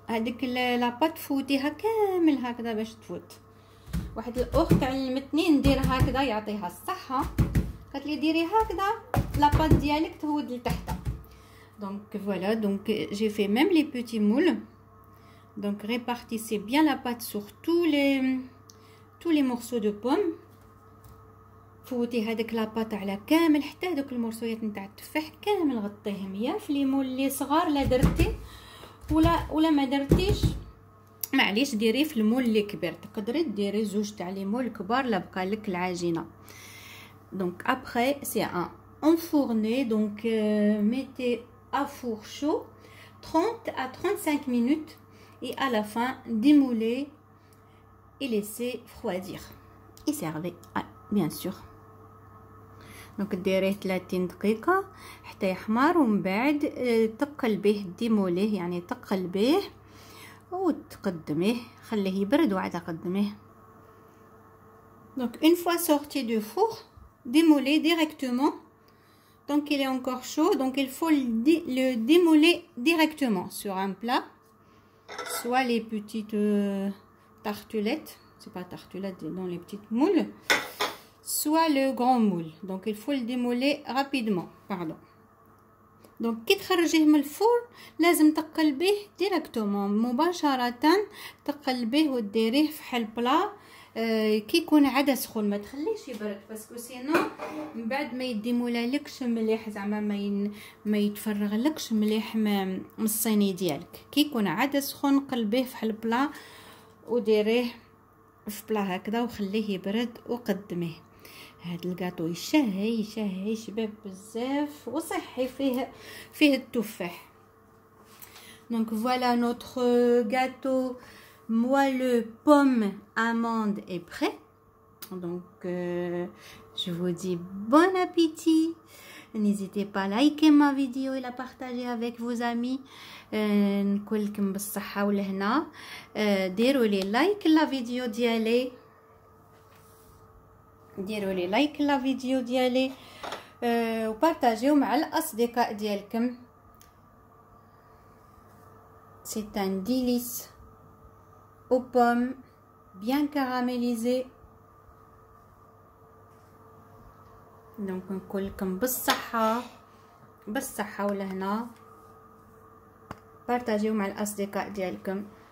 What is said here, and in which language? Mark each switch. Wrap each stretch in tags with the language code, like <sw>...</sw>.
<ar>هذيك لاباط فوتيها كامل هكذا باش تفوت. واحد الاخت علمتني ندير هكذا يعطيها الصحه، قالت لي ديري هكذا لاباط ديالك تهود لتحت.</ar> <fr>دونك فوالا، دونك جي في ميم لي بوتي مول. Donc répartissez bien la pâte sur tous les morceaux de pommes.</fr> <ar>فوتي هذاك لاباط على كامل حتى هذوك المرصويات نتاع التفاح كامل غطيهم، يا في لي مول اللي صغار لا درتي ولا ما درتيش معليش ديري في المول اللي كبير، تقدري ديري زوج تاع لي مول كبار لا بقى لك العجينه.</ar> <fr>دونك ابري سي ان enfourner donc mettez à four chaud 30 à 35 minutes et à la fin démouler et laisser refroidir et servez bien sûr.</fr> <ar>دونك ديريه 30 دقيقه حتى يحمر ومن بعد تقلبيه ديموليه يعني تقلبيه وتقدميه، خليه يبرد وعاد قدميه.</ar> <fr>Donc une fois sorti du four, démoulez directement. Donc il est encore chaud, donc il faut le démouler directement sur un plat, soit les petites tartelettes, c'est pas tartelettes, dans les petites moules, soit le grand moule. Donc il faut le démouler rapidement, pardon.</fr> <ar>Donc كي تخرجيه من الفور لازم تقلبيه ديريكتومون مباشره، تقلبيه وديريه في حل بلا كي يكون عاد سخون، ما تخليش يبرد باسكو سينو من بعد ما يديمولالكش مليح، زعما ما يتفرغلكش مليح من الصيني ديالك. كي يكون عاد سخون قلبيه في حل بلا وديريه في بلا هكذا وخليه يبرد وقدميه. هاد الكاطو يشهي شباب بزاف وصحي، فيه التفاح.</ar> <fr>Donc voilà notre gâteau moelleux pomme amande est prêt. Donc je vous dis bon appétit. N'hésitez pas à liker ma vidéo et la partager avec vos amis.</fr> <ar>نقول لكم بالصحة والهنا. ديروا لي لايك لا فيديو ديالي، ديروا لي لايك لا فيديو ديالي وبارطاجيو مع الاصدقاء ديالكم.</ar> <fr>C'est un délice aux pommes bien caramélisé.</fr> <ar>Donc نقول لكم بالصحة والهنا، بارطاجيو مع الاصدقاء ديالكم.</ar>